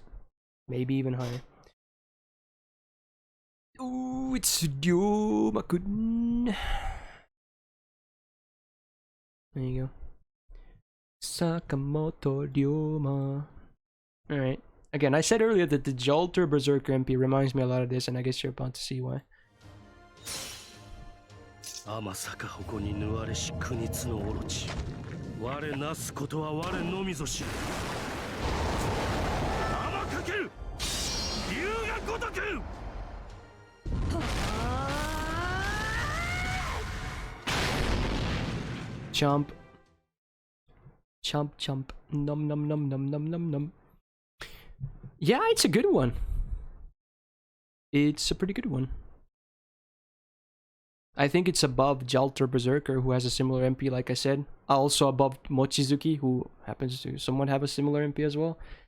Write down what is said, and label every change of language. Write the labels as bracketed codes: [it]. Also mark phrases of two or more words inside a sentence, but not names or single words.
[en] Maybe even higher. Ooh, it's Ryomakun. There you go. Sakamoto Ryoma. Alright. Again, I said earlier that the Jalter Berserker MP reminds me a lot of this, and I guess you're about to see why. [ja] 天坂矛に縫われし国津のオロチ我なすことは我のみぞ知る天かける竜が如く [en] Chomp. Chomp, chomp. Num, num, num, num, num, num, num. Yeah, it's a good one. It's a pretty good one. I think it's above Jalter Berserker, who has a similar MP, like I said. Also above Mochizuki, who happens to somewhat have a similar MP as well.